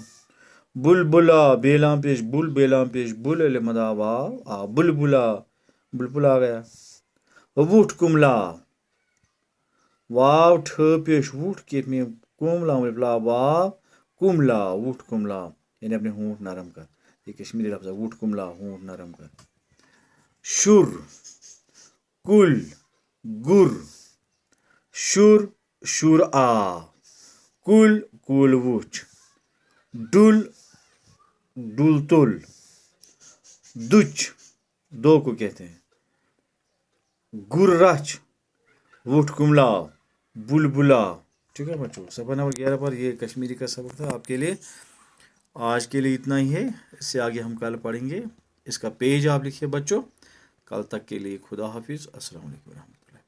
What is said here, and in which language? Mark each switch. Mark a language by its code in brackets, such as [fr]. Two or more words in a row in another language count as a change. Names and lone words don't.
[ks] बुलबुला, बेलाम पेश बुल, बेलाम पेश बुल, अलिफ मदा वाव आ, बुलबुला, [ur] بلبل آ گیا. [ks] वुट कुमला, वाव ठ पेश वुट, के में कुमला, वाव कुमला, वुट कुमला, [ur] یعنی اپنے ہونٹ نرم کر. یہ کشمیری لفظ ہے, [ks] वुट कुमला, [ur] ہونٹ نرم کر. [ks] शुर, कुल, गुर, शुर, शुर आ, कुल, कुल वुच। डुल, डुल तुल, दुच, [ur] دو کو کہتے ہیں. [ks] गुर्रच, वुट कुमला, बुलबुला। [ur] ٹھیک ہے بچوں، صفحہ نمبر 11 پر یہ کشمیری کا سبق تھا آپ کے لیے. آج کے لیے اتنا ہی ہے، اس سے آگے ہم کل پڑھیں گے. اس کا پیج آپ لکھیے بچوں. کل تک کے لیے خدا حافظ. السلام علیکم ورحمۃ اللہ.